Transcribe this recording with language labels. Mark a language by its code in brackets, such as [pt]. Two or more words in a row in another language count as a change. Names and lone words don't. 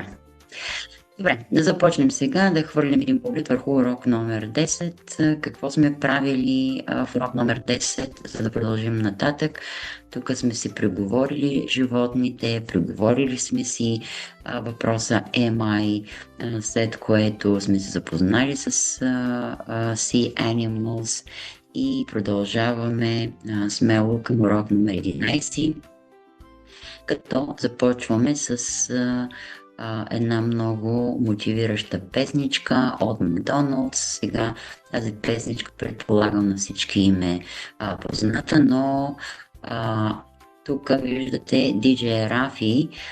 [bg] Добре, да започнем сега, да хвърлим един поглед върху урок номер 10. Какво сме правили в урок номер 10, за да продължим нататък. Тук сме си преговорили животните, преговорили сме си въпроса [en] am I, [bg] след което сме се запознали с [en] sea animals [bg] и продължаваме смело към урок номер 11, като започваме с една много мотивираща песничка от Макдоналдс. Сега тази песничка, предполагам, на всички им е позната, но тук виждате DJ Рафи,